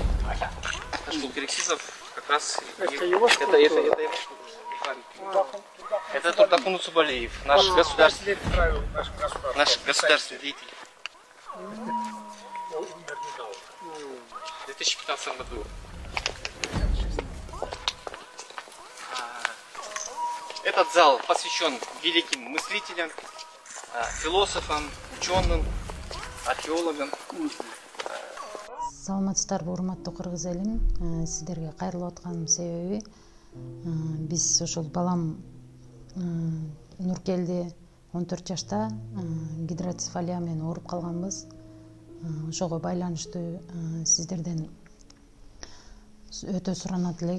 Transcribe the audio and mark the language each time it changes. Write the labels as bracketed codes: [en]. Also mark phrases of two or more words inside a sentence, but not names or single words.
[ru] Ташкул Кирексизов как раз это его это Туртакун Усубалиев, наш государственный деятель. 2015 году. Этот зал посвящен великим мыслителям, философам, ученым, археологам. [ky] Саламатсыздарбы, урматтуу кыргыз элим. Сиздерге кайрылып атканымдын себеби биз ошол балам Нуркелди 14 жашта гидроцефалия менен ооруп калганбыз. Ошого байланыштуу сиздерден өтө суранат элек.